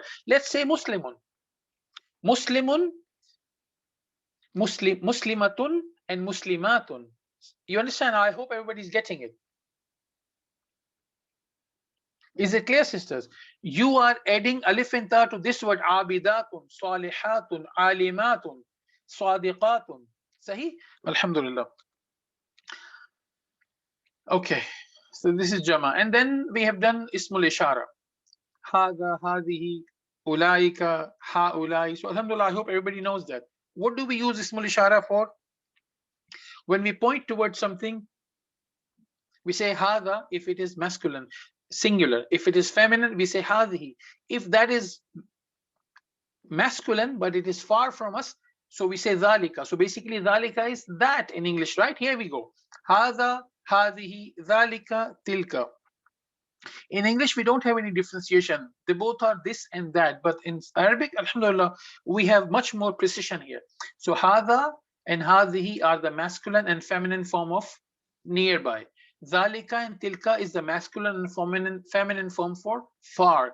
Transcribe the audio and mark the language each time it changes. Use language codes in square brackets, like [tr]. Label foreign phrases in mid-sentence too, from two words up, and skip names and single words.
[en] Let's say muslimun. [ar] مسلمون، مسلماتٌ, and مسلماتٌ. [en] You understand? I hope everybody's getting it. Is it clear, sisters? You are adding alif and ta to this word [ar] عابدةٌ، صالحةٌ، عالمةٌ، صادقةٌ. صحيح؟ الحمد لله. [en] Okay, so this is jama. And then we have done [ar] اسم الإشارة. هذا، هذه، أولئك، هؤلاء. [en] So alhamdulillah, I hope everybody knows that. What do we use [ar] اسم الإشارة [en] for? When we point towards something, we say hada if it is masculine, singular. If it is feminine, we say hadihi. If that is masculine, but it is far from us, so we say dhalika. So basically dhalika is that in English, right? Here we go. [ar] هذا، هذه، ذلك، تلك. [en] In English, we don't have any differentiation. They both are this and that. But in Arabic, alhamdulillah, we have much more precision here. So hada and hadihi are the masculine and feminine form of nearby. Dhalika and tilka is the masculine and feminine form for far.